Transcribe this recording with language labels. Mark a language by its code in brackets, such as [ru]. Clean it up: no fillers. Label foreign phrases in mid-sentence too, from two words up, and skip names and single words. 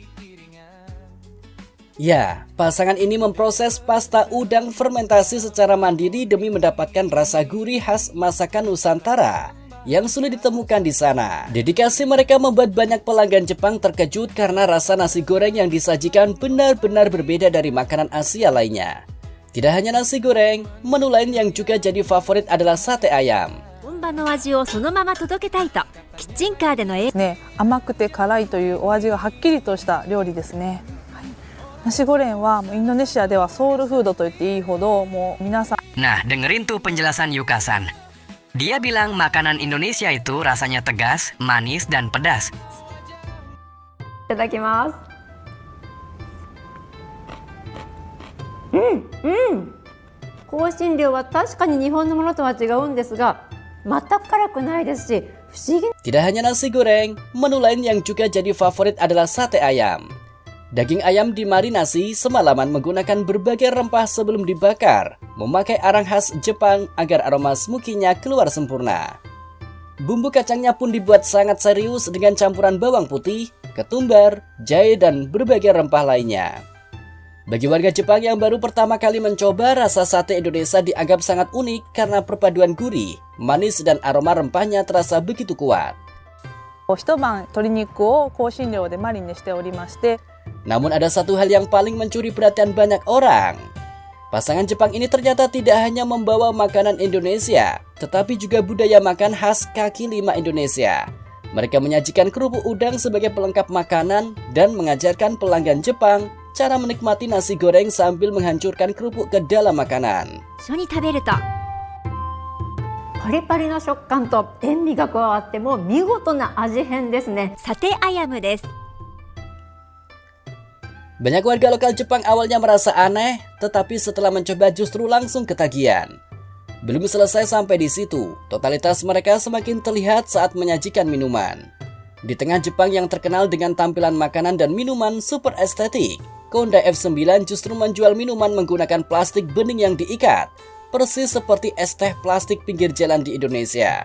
[id] Ya, pasangan ini memproses pasta udang fermentasi secara mandiri demi mendapatkan rasa gurih khas masakan Nusantara yang sulit ditemukan di sana. Dedikasi mereka membuat banyak pelanggan Jepang terkejut karena rasa nasi goreng yang disajikan benar-benar berbeda dari makanan Asia lainnya. Tidak hanya nasi goreng, menu lain yang juga jadi favorit adalah sate ayam. [ja] 甘くて辛いというお味がはっきりとした料理ですね。 [id] Nasi goreng [ja] はインドネシアではソウルフードと言っていいほどもう皆さん。 [id] Nah, dengerin tuh penjelasan Yuka-san. Dia bilang makanan Indonesia itu rasanya tegas, manis, dan pedas. [ja] いただきます。香辛料は確かに日本のものとは違うんですが、全く辛くないですし、不思議。 [id] Tidak hanya nasi goreng, menu lain yang juga jadi favorit adalah sate ayam. Daging ayam dimarinasi semalaman menggunakan berbagai rempah sebelum dibakar, memakai arang khas Jepang agar aroma smoky-nya keluar sempurna. Bumbu kacangnya pun dibuat sangat serius dengan campuran bawang putih, ketumbar, jahe, dan berbagai rempah lainnya. Bagi warga Jepang yang baru pertama kali mencoba, rasa sate Indonesia dianggap sangat unik karena perpaduan gurih, manis, dan aroma rempahnya terasa begitu kuat. [ja] 一晩鶏肉を香辛料でマリネしておりまして。 [id] Namun ada satu hal yang paling mencuri perhatian banyak orang. Pasangan Jepang ini ternyata tidak hanya membawa makanan Indonesia, tetapi juga budaya makan khas kaki lima Indonesia. Mereka menyajikan kerupuk udang sebagai pelengkap makanan dan mengajarkan pelanggan Jepang cara menikmati nasi goreng sambil menghancurkan kerupuk ke dalam makanan. [ja] 一緒に食べるとパリパリの食感と塩味が加わってもう見事な味変ですね。 [id] sate ayam です。 Banyak warga lokal Jepang awalnya merasa aneh, tetapi setelah mencoba justru langsung ketagihan. Belum selesai sampai di situ, totalitas mereka semakin terlihat saat menyajikan minuman. Di tengah Jepang yang terkenal dengan tampilan makanan dan minuman super estetik, Kondai F9 justru menjual minuman menggunakan plastik bening yang diikat, persis seperti es teh plastik pinggir jalan di Indonesia.